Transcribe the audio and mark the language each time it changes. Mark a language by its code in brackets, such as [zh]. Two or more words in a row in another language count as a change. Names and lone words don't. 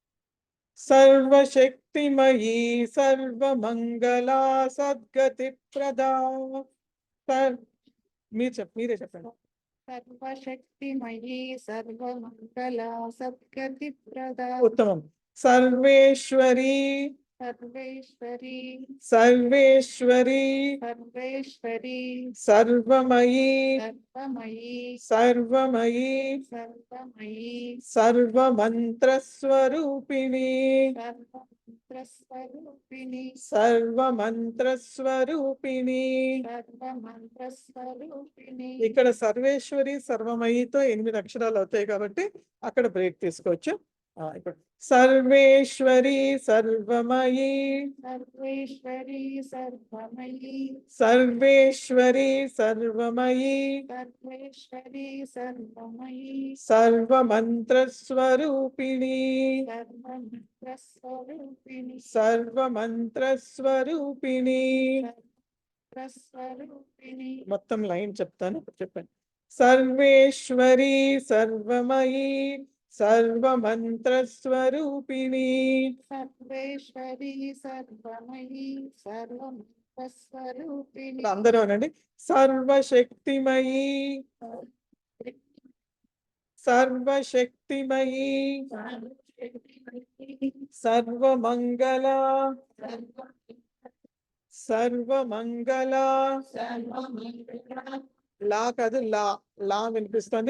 [sa] సర్వశక్తిమయి సర్వమంగళ సద్గతి ప్రదా. [te] మీరే చెప్పండి. [sa] సర్వశక్తిమయి సర్వమంగళ సద్గతి ప్రద. ఉత్తమం. సర్వేశ్వరి सर्वेश्वरी सर्वेश्वरी सर्वेश्वरी सर्वमयी सर्वमयी सर्वमयी सर्वमयी सर्वमन्त्रस्वरूपिणी सर्वमन्त्रस्वरूपिणी सर्वमन्त्रस्వరూపిణి. सर्वमन्त्रस्वरूपिणी [te] ఇక్కడ సర్వేశ్వరి సర్వమయితో 8 అక్షరాలు అవుతాయి కాబట్టి అక్కడ బ్రేక్ తీసుకోవచ్చు. ఇప్పుడు సర్వేశ్వరి సర్వమయి [sa] सर्वेश्वरी सर्वमयी సర్వేశ్వరి సర్వమయి सर्वेश्वरी सर्वमयी సర్వమంత్రస్వరూపిణి सर्वमन्त्रस्वरूपिणी సర్వమంత్రస్వరూపిణి. सर्वस्वरूपिणी [te] మొత్తం లైన్ చెప్తాను, చెప్పండి. [sa] సర్వేశ్వరి సర్వమయి సర్వమంత్రస్వరూపిణి सर्वेश्वरी सर्वमयी सर्वमन्त्रस्वरूपिणी [te] అందరూ అనండి. [sa] సర్వశక్తిమయి సర్వశక్తిమయి సర్వమంగళ సర్వమంగళ. [te] లా కాదు లా, లా వినిపిస్తుంది.